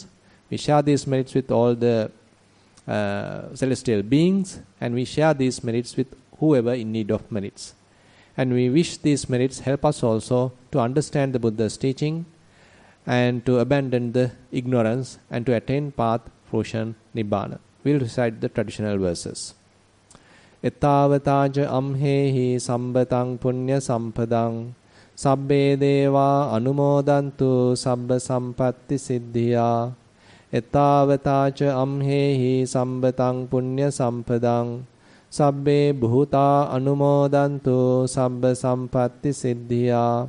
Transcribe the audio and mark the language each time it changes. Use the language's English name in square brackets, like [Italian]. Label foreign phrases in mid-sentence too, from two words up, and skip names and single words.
[English] We share these merits with all the celestial beings, and we share these merits with whoever in need of merits. And we wish these merits help us also to understand the Buddha's teaching and to abandon the ignorance and to attain path, fruition, nibbana. We'll recite the traditional verses. [Pali] Ettavataja amhehi sambatang punya sampadang sabbe deva anumodantu sabba sampatti siddhiya. Ettavataja amhehi sambatang punya sampadang sabbe bhuta anumodantu sabba sampatti siddhiya.